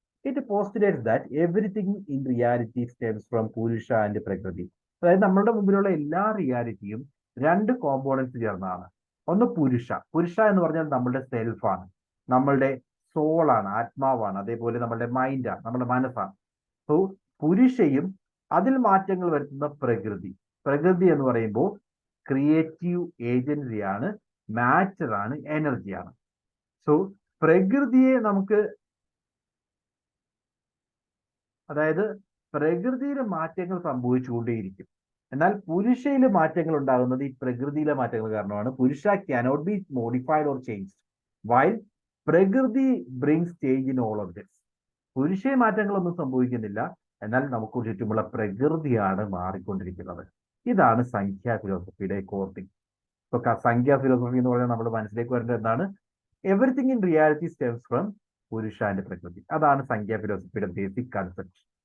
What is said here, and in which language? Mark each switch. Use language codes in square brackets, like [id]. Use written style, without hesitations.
[en] It postulates that everything in reality stems from Purusha and Prakriti. [ml] അതായത് നമ്മളുടെ മുമ്പിലുള്ള എല്ലാ റിയാലിറ്റിയും 2 കോമ്പോണൻസ് ചേർന്നതാണ്. ഒന്ന് പുരുഷ എന്ന് പറഞ്ഞാൽ നമ്മളുടെ സെൽഫാണ്, നമ്മളുടെ സോളാണ്, ആത്മാവാണ്, അതേപോലെ നമ്മളുടെ മൈൻഡാണ്, നമ്മുടെ മനസ്സാണ്. സോ പുരുഷയും അതിൽ മാറ്റങ്ങൾ വരുത്തുന്ന പ്രകൃതി എന്ന് പറയുമ്പോൾ ക്രിയേറ്റീവ് ഏജൻസിയാണ്, മാറ്ററാണ്, എനർജിയാണ്. സോ പ്രകൃതിയെ നമുക്ക്, അതായത് പ്രകൃതിയിലെ മാറ്റങ്ങൾ സംഭവിച്ചുകൊണ്ടേയിരിക്കും. എന്നാൽ പുരുഷയിലെ മാറ്റങ്ങൾ ഉണ്ടാകുന്നത് ഈ പ്രകൃതിയിലെ മാറ്റങ്ങൾ കാരണമാണ്. [en] Purusha cannot be modified or changed, while prakriti brings change in all objects. [ml] പുരുഷ മാറ്റങ്ങളൊന്നും സംഭവിക്കുന്നില്ല, എന്നാൽ നമുക്ക് ചുറ്റുമുള്ള പ്രകൃതിയാണ് മാറിക്കൊണ്ടിരിക്കുന്നത്. ഇതാണ് സംഖ്യാ ഫിലോസഫിയുടെ കോർത്തിങ്. ഇപ്പൊ സംഖ്യാ ഫിലോസഫി എന്ന് പറഞ്ഞാൽ നമ്മൾ മനസ്സിലേക്ക് വരേണ്ടത് എന്താണ്? [en] Everything in reality stems from purusha and prakriti. [ml] അതാണ് സംഖ്യാ ഫിലോസഫിയുടെ ബേസിക് കൺസെപ്റ്റ്.